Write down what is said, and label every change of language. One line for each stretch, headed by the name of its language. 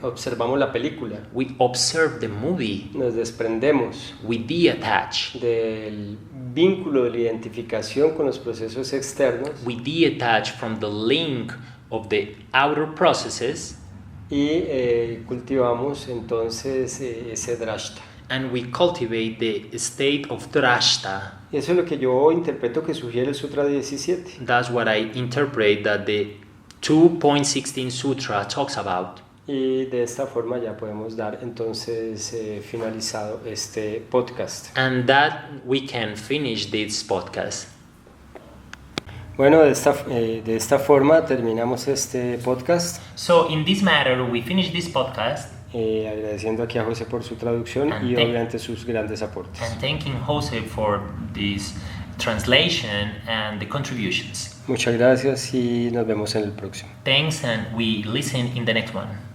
Spanish: observamos la película,
English: we observe the movie,
Spanish: nos desprendemos
English: we detach,
Spanish: del vínculo de la identificación con los procesos externos
English: we detach from the link of the outer processes,
Spanish: y cultivamos entonces ese drashta.
English: and we cultivate the state of drashta.
Spanish: Y eso es lo que yo interpreto que sugiere el Sutra 17.
English: That's what I interpret that the 2.16 Sutra talks about.
Spanish: Y de esta forma ya podemos dar entonces finalizado este podcast.
English: And that we can finish this podcast.
Spanish: Bueno, de esta forma terminamos este podcast.
English: So in this matter, we finish this podcast
Spanish: Agradeciendo aquí a José por su traducción
English: And
Spanish: y
English: thank-
Spanish: obviamente sus grandes aportes.
English: and thanking Jose for this translation and the contributions.
Spanish: Muchas gracias y nos vemos en el próximo.
English: Thanks, and we listen in the next one.